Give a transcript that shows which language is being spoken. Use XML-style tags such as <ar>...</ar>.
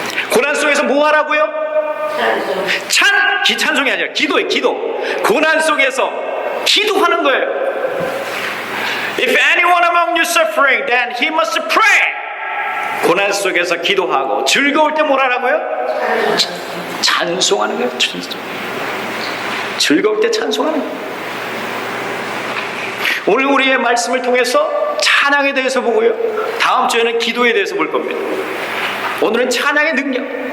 <ko>고난 속에서 뭐 하라고요? 찬송이 아니라 기도예요. 기도. 고난 속에서 기도하는 거예요.</ko> <en>If anyone among you suffering, then he must pray.</en> <ko>고난 속에서 기도하고 즐거울 때 뭘 하라고요? 찬송하는 거예요. 즐거울 때 찬송하는 거예요. 오늘 우리의 말씀을 통해서 찬양에 대해서 보고요. 다음 주에는 기도에 대해서 볼 겁니다. 오늘은 찬양의 능력.</ko>